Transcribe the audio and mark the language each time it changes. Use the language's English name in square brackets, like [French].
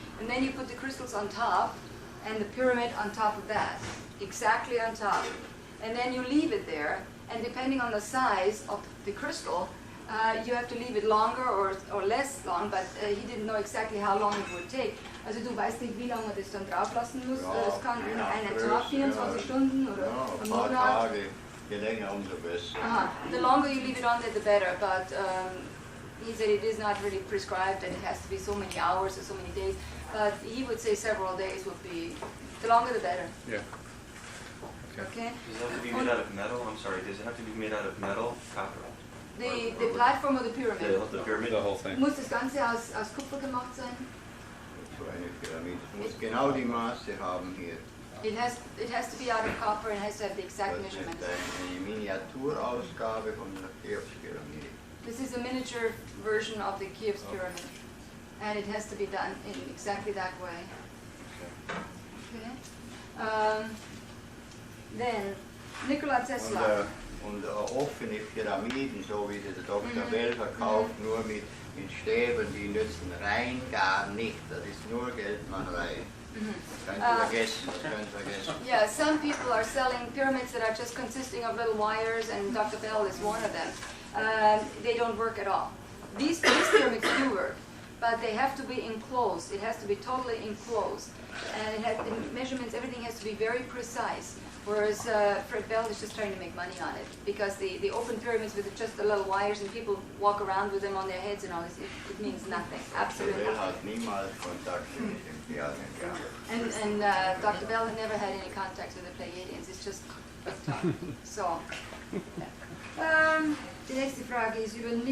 [English] And then you put the crystals on top and the pyramid on top of that, exactly on top. And then you leave it there, and depending on the size of the crystal, you have to leave it longer or less long, but he didn't know exactly how long it would take. [German] Also du weißt nicht, wie lange man das dann drauf lassen muss. Das kann in einem Tag, 24 Stunden oder ein paar Tage, je länger umso besser. [English] The longer you leave it on there, the better, but he said it is not really prescribed and it has to be so many hours or so many days, but he would say several days would be, the longer the better. Yeah. Okay. Does it have to be made out of metal? I'm sorry, does it have to be made out of metal, copper? The platform of the pyramid. The pyramid? The whole thing. [German] Muss das Ganze aus Kupfer gemacht sein? So eine Pyramide. Es muss genau die Maße haben hier. [English] It has to be out of copper and it has to have the exact measurement. [German] Das ist eine Miniaturausgabe von der Cheops-Pyramide. [English] This is a miniature version of the Cheops pyramid, and it has to be done in exactly that way. Okay. Then Nikola Tesla. [German] Und offene Pyramiden, so wie sie der Dr. Bell verkauft, nur mit Stäben, die nützen rein gar nicht. Das ist nur Geldmacherei. Das kannst du vergessen. [English] Yeah, some people are selling pyramids that are just consisting of little wires, and Dr. Bell is one of them. They don't work at all. These pyramids do work, but they have to be enclosed. It has to be totally enclosed. And the measurements, everything has to be very precise. Whereas Fred Bell is just trying to make money on it, because the open pyramids with just the little wires and people walk around with them on their heads and all this, it means nothing, absolutely nothing. [German] Hat niemals Kontakt mit den Pleiadians gehabt. [English] And Dr. Bell had never had any contact with the Pleiadians, it's just talk. [German] So, die nächste Frage ist über